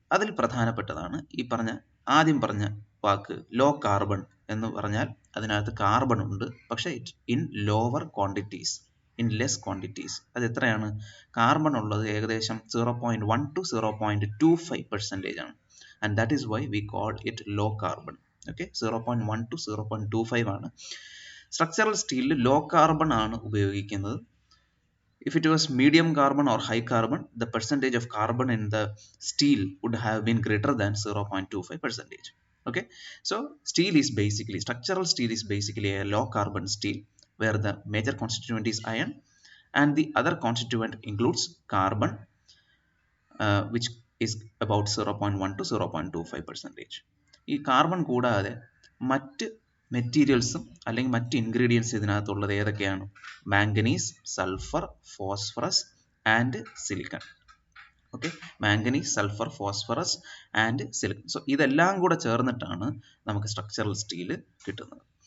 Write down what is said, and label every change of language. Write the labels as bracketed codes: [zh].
[ml] അതിൽ പ്രധാനപ്പെട്ടതാണ് ഈ ആദ്യം പറഞ്ഞ വാക്ക് ലോ കാർബൺ എന്ന് പറഞ്ഞാൽ അതിനകത്ത് കാർബൺ ഉണ്ട്, പക്ഷേ [en] In lower quantities, in less quantities. [ml] അത് എത്രയാണ്? കാർബൺ ഉള്ളത് ഏകദേശം 0.1 to 0.25% ആണ്. [en] And that is why we call it low carbon. [ml] Okay, 0.1 to 0.25 ആണ്. സ്ട്രക്ചറൽ സ്റ്റീലിൽ ലോ കാർബൺ ആണ് ഉപയോഗിക്കുന്നത്. [en] If it was medium carbon or high carbon, the percentage of carbon in the steel would have been greater than 0.25%. Okay, so structural steel is basically a low carbon steel where the major constituent is iron and the other constituent includes carbon, which is about 0.1 to 0.25%. [ml] ഈ carbon കൂടാതെ മറ്റ് മെറ്റീരിയൽസും അല്ലെങ്കിൽ മറ്റ് ingredients ഇതിനകത്തുള്ളത് ഏതൊക്കെയാണ്? Manganese, sulphur, phosphorus and silicon. Okay, manganese, sulphur, phosphorus and silicon. So ഇതെല്ലാം കൂടെ ചേർന്നിട്ടാണ് നമുക്ക് സ്ട്രക്ചറൽ സ്റ്റീല് കിട്ടുന്നത്.